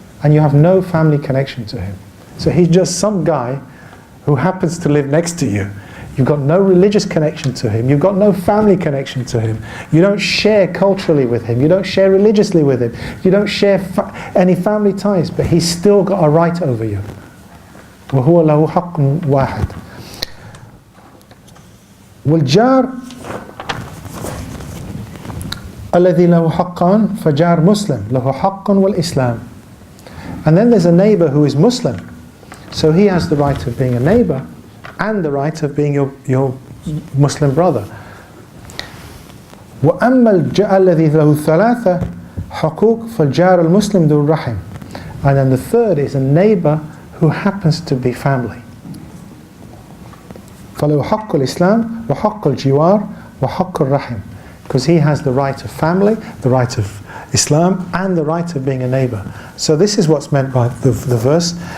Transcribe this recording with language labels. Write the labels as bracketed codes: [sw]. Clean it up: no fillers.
[en] And you have no family connection to him. So he's just some guy who happens to live next to you. You've got no religious connection to him. You've got no family connection to him. You don't share culturally with him. You don't share religiously with him. You don't share any family ties. But he's still got a right over you. [ar] وهو له حق واحد. والجار الذي له حقان فجار مسلم له حق والإسلام. [en] And then there's a neighbor who is Muslim. So he has the right of being a neighbor and the right of being your Muslim brother. [ar] وأما الذي له ثلاثة حقوق فالجار المسلم ذو الرحم. [en] And then the third is a neighbor who happens to be family. [ar] فله حق الإسلام وحق الجوار وحق الرحم. [en] Because he has the right of family, the right of Islam, and the right of being a neighbor. So this is what's meant by the verse.